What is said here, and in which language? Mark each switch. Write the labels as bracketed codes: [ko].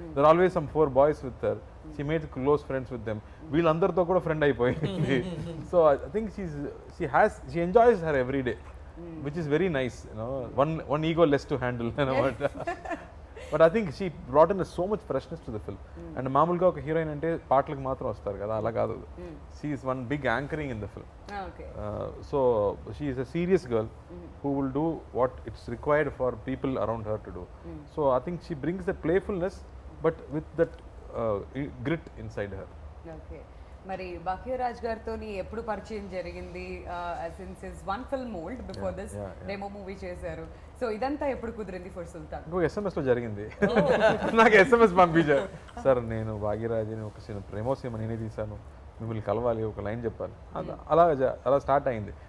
[en] There are always some 4 boys with her. She made close friends with them. [te] వీళ్ళందరితో కూడా friend అయిపోయింది. [en] So I think she enjoys her every day, which is very nice, you know. One ego less to handle, you know. But I think she brought in so much freshness to the film. [te] And మామూలుగా ఒక heroine అంటే పాటలకు మాత్రం వస్తారు కదా, అలా కాదు. [en] She is one big anchoring in the film. So she is a serious girl who will do what it's required for people around her to do. So I think she brings that playfulness but with that grit inside her. Okay. [te] మరి భాగ్యరాజ్ గారితో ఎప్పుడు పరిచయం జరిగింది? [en] since his one film old before this [te] demo movie చేశారు. So ఇదంతా ఎప్పుడు కుదిరింది for సుల్తాన్? ఇంకో SMS లో జరిగింది. నాకు SMS పంపించారు, సార్ నేను భాగ్యరాజ్ని ఒక సినిమా ప్రేమో సినిమా నేనే తీశాను, మిమ్మల్ని కలవాలి, ఒక లైన్ చెప్పాలి. అలా స్టార్ట్ అయింది.